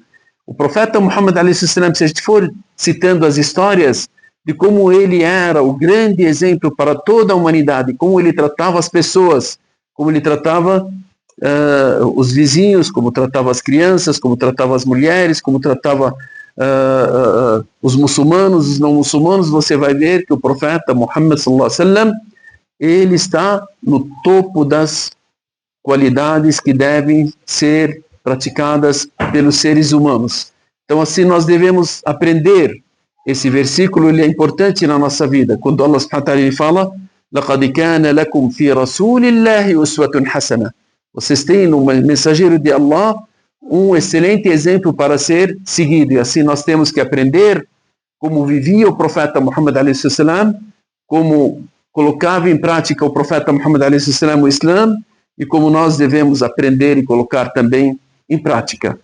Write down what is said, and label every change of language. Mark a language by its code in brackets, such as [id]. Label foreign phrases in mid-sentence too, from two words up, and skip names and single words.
[pt] O profeta Muhammad a.s., se a gente for citando as histórias de como ele era o grande exemplo para toda a humanidade, como ele tratava as pessoas, como ele tratava os vizinhos, como tratava as crianças, como tratava as mulheres, como tratava os muçulmanos, os não muçulmanos, você vai ver que o profeta Muhammad [ar] صلى الله عليه وسلم, [pt] ele está no topo das qualidades que devem ser praticadas pelos seres humanos. Então, assim, nós devemos aprender. Esse versículo, ele é importante na nossa vida. [ar] Quando الله سبحانه وتعالى fala: لَقَدْ كَانَ لَكُمْ فِي رَسُولِ اللَّهِ أُسْوَةٌ حَسَنَةٌ. [pt] Vocês têm no mensageiro de Allah um excelente exemplo para ser seguido. E assim nós temos que aprender como vivia o profeta Muhammad a.s., como colocava em prática o profeta Muhammad a.s. o Islã, e como nós devemos aprender e colocar também em prática.